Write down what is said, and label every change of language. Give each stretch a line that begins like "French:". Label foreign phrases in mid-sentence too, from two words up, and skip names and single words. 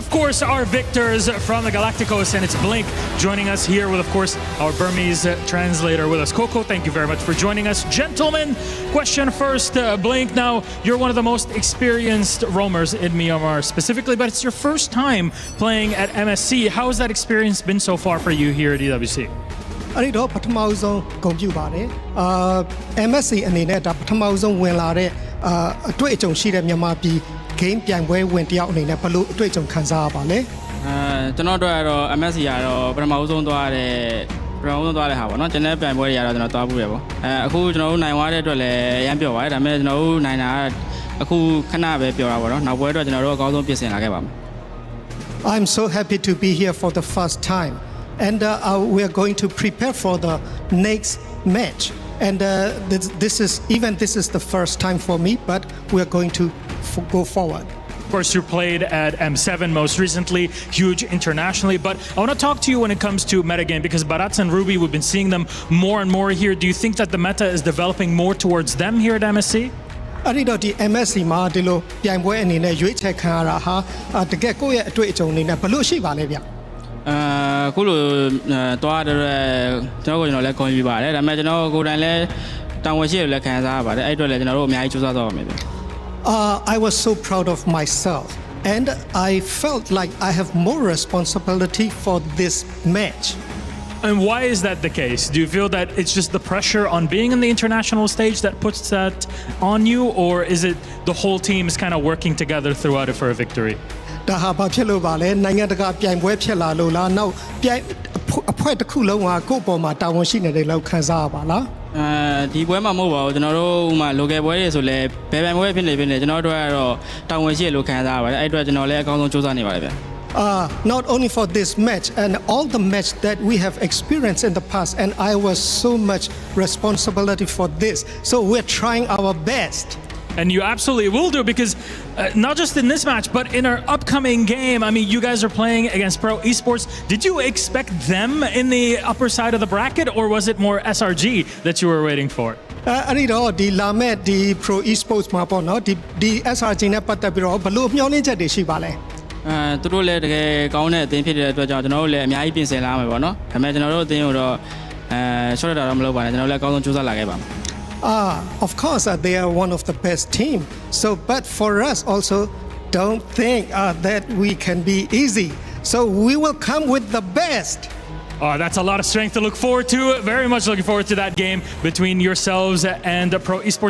English: Of course, our victors from the Galacticos, and it's Blink joining us here with, of course, our Burmese translator with us. Coco, thank you very much for joining us. Gentlemen, question first, Blink. Now, you're one of the most experienced roamers in Myanmar specifically, but it's your first time playing at MSC. How has that experience been so far for you here at EWC?
Burmese: အဲ့ဒီတော့ပထမဆုံးဂုဏ်ပြုပါတယ် MSC အနေနဲ့ဒါပထမဆုံးဝင်လာတဲ့အတွေ့အကြုံရှိတဲ့မြန်မာပြည် game ပြိုင်ပွဲဝင်တယောက်အနေနဲ့ဘယ်လိုအတွေ့အကြုံခံစားရပါလဲ ကျွန်တော်တို့ကတော့ MSC ကတော့ပထမဆုံးသွားတဲ့ဟာပေါ့နော်ကျွန်တော်ပြိုင်ပွဲတွေကတော့ကျွန်တော်သွားဘူးရပေါ့အခုကျွန်တော်တို့နိုင်သွားတဲ့အတွက်လည်းအရန်ပျော်ပါတယ်ဒါပေမဲ့ကျွန်တော်တို့နိုင်တာအခုခဏပဲပျော်တာပေါ့နော်နောက်ပွဲအတွက်ကျွန်တော်တို့အကောင်းဆုံးပြင်ဆင်လာခဲ့ပါမယ်
English: I'm so happy to be here for the first time and we are going to prepare for the next match and this is the first time for me but we are going to go forward. Of course, you played at M7 most recently, huge internationally, but I want to talk to you when it comes to metagame because Barats and Ruby, we've been seeing them more and more here. Do you think that the meta is developing more towards them here at MSC?
Burmese: အဲ့ဒီတော့ဒီ MSC မှာဒီလိုပြိုင်ပွဲအနေနဲ့ရွေးချယ်ခံရတာဟာတကယ်ကိုယ့်ရဲ့အတွေ့အကြုံအနေနဲ့ဘယ်လိုရှိပါလဲဗျ အခုလိုသွားတဲ့ကျွန်တော်လည်းခေါ်ယူပါတယ်ဒါပေမဲ့ကျွန်တော်ကိုယ်တိုင်လည်းတာဝန်ရှိတယ်လည်းခံစားရပါတယ်အဲ့အတွက်လည်းကျွန်တော်တို့အများကြီးစူးစမ်းသွားပါမယ်ဗျ
English: I was so proud of myself and I felt like I have more responsibility for this match. And why is that the case? Do you feel that it's just the pressure on being in the international stage that puts that on you, or is it the whole team is kind of working together throughout it for a victory?
Burmese: ဒါဟာဘာဖြစ်လို့ပါလဲနိုင်ငံတကာပြိုင်ပွဲဖြစ်လာလို့လားနောက်ပြိုင်အဖွဲ့တစ်ခုလုံးကကိုယ့်ပေါ်မှာတာဝန်ရှိနေတယ်လို့ခံစားရပါလား ဒီပွဲမှာမဟုတ်ပါဘူးကျွန်တော်တို့ဥမာ local ပွဲတွေဆိုလဲဘယ်ပွဲဖြစ်နေဖြစ်နေကျွန်တော်တို့ကတော့တာဝန်ရှိရလို့ခံစားရပါတယ်အဲ့အတွက်ကျွန်တော်လည်းအကောင်းဆုံးစူးစမ်းနေပါတယ်ဗျ
English: not only for this match and all the match that we have experienced in the past and I was so much responsibility for this so we're trying our best and you absolutely will do, because not just in this match, but in our upcoming game, I mean, you guys are playing against Pro Esports. Did you expect them in the upper side of the bracket, or was it more SRG that you were waiting for?
Burmese: အဲ့ဒီတော့ဒီလာမဲ့ဒီ Pro Esports မှာပေါ့နော်ဒီ SRG နဲ့ပတ်သက်ပြီးတော့ဘယ်လိုမျှော်လင့်ချက်တွေရှိပါလဲ သူတို့လည်းတကယ်ကောင်းတဲ့အသင်းဖြစ်တဲ့အတွက်ကြောင့်ကျွန်တော်တို့လည်းအများကြီးပြင်ဆင်လာမယ်ပေါ့နော်ဒါပေမဲ့ကျွန်တော်တို့အသင်းကိုတော့short တာတော့မလုပ်ပါနဲ့ကျွန်တော်လည်းအကောင်းဆုံးကြိုးစားလာခဲ့ပါမယ်
English: Of course they are one of the best team so but for us also don't think that we can be easy so we will come with the best Oh, that's a lot of strength to look forward to. Very much looking forward to that game between yourselves and Pro Esports.